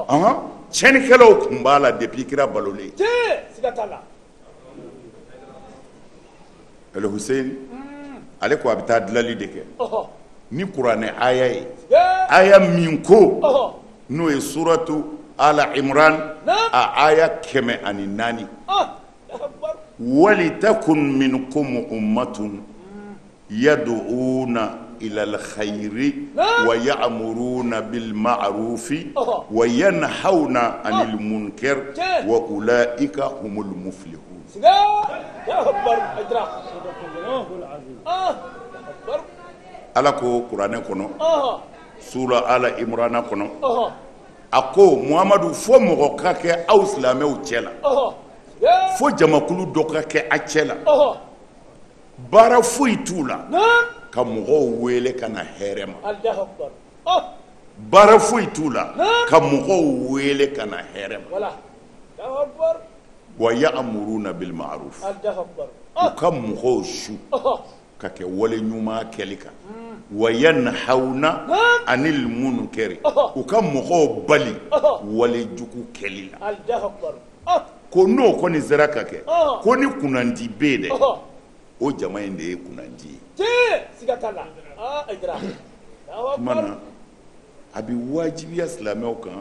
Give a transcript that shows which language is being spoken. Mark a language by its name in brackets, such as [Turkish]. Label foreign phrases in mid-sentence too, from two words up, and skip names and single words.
[Bambara] tiɲɛnikɛlaw kun b'a la depuis kira balolen Je, sigatala. El Hussein ale ko a bɛ taa dilali de kɛ Oh. ni kuranɛ aya ye Ya. aya min ko Oh. n'o ye suratu ala imran Na. a aya 104 [Arabic] Oh. الله أكبر. ولتكن منكم أمة يدعون إلى الخير Na. ويأمرون بالمعروف Ɔhɔ. وينهون عن المنكر Je. وأولئك هم المفلحون Siga. الله أكبر. Aydra. Ah. الله أكبر. [Bambara] ala ko kuranɛ kɔnɔ Oh. sura ala imran kɔnɔ Oh. a ko muhamadu fo mɔgɔ ka kɛ aw silamɛw cɛ la Oh. Ya. fo jamakulu dɔ ka kɛ a cɛ la Oh. baara foyi t'u la Na. ka mɔgɔw wele ka na hɛrɛ ma [Arabic] الله أكبر. Oh. [Bambara] baara foyi t'u la Na. ka mɔgɔw wele ka na hɛrɛ ma Wala. [Arabic] الله أكبر. ويأمرون بالمعروف الله أكبر. [Bambara] u Oh. ka mɔgɔw su Oh. ka kɛ wale ɲuman kɛli kan [Arabic] وينهون Na. عن المنكر Ɔhɔ. [Bambara] u ka mɔgɔw bali Ɔhɔ. wale jugu kɛli la [Arabic] الله أكبر. Oh. [Bambara] ko n'o kɔni sera ka kɛ Ɔhɔ. ko ni kunnandi bɛ yen dɛ Oh. o jama in de ye kunnandi ye Je, sigatala. Ah. Aydra. Allahu tuma [Arabic] Akbar. [Bambara] na a bɛ wajibiya silamɛw kan